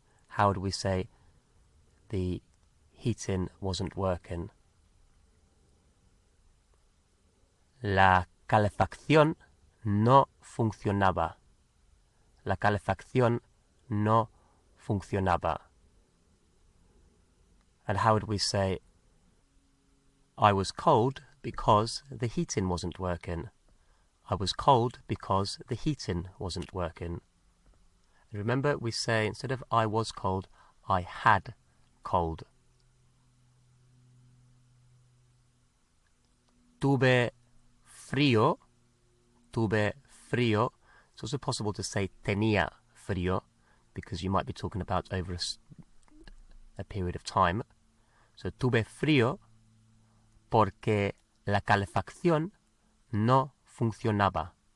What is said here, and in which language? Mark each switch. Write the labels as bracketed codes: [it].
[en] How would we say the heating wasn't working? [es] La calefacción no funcionaba. La calefacción no funcionaba. [en] And how would we say I was cold because the heating wasn't working? I was cold because the heating wasn't working. And remember, we say instead of I was cold, I had cold. [es] Tuve frío. Tuve frío. [en] It's also possible to say [es] tenía frío, [en] because you might be talking about over a period of time. [es] So, tuve frío porque la calefacción no funcionaba.